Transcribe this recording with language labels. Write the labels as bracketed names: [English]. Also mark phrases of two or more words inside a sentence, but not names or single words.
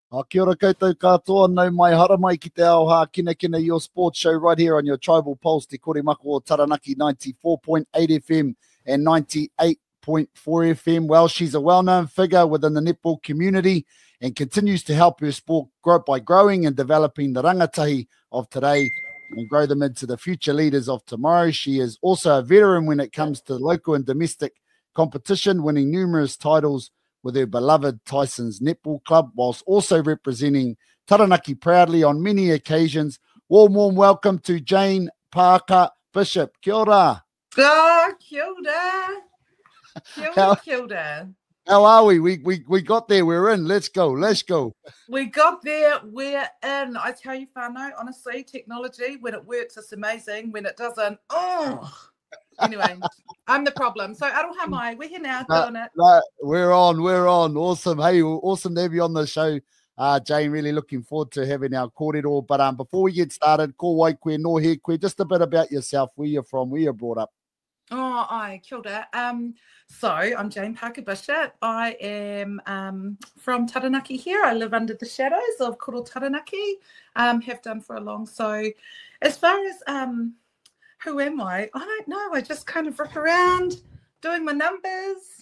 [Māori] Kia ora koutou katoa, no mai hara mai ki te ao Hākinakina, [English] your sports show right here on your Tribal Pulse, Te Kore Mako o Taranaki, 94.8 FM and 98.4 FM. Well, she's a well-known figure within the netball community and continues to help her sport grow by growing and developing the rangatahi of today and grow them into the future leaders of tomorrow. She is also a veteran when it comes to local and domestic competition, winning numerous titles with her beloved Tyson's Netball Club, whilst also representing Taranaki proudly on many occasions. Warm welcome to Jane Parker Bishop. [Māori] Kia ora. Oh, kia ora. Kia ora. [English] How are we? We got there. We're in. Let's go. We got there. We're in. I tell you, whānau, honestly, technology, when it works, it's amazing. When it doesn't, oh. Anyway, I'm the problem. So, [Māori] aroha mai, [English] we're here now doing it. No, we're on. Awesome. Hey, awesome to have you on the show, Jane. Really looking forward to having our kōrero. But before we get started, [Māori] ko wai koe, no he koe, [English] just a bit about yourself, where you're from, where you're brought up. [Māori] Oh, ai, kia ora. [English] So I'm Jane Parker Bishop. I am from Taranaki here. I live under the shadows of Koro Taranaki, have done for a long. So as far as who am I don't know. I just kind of rip around doing my numbers.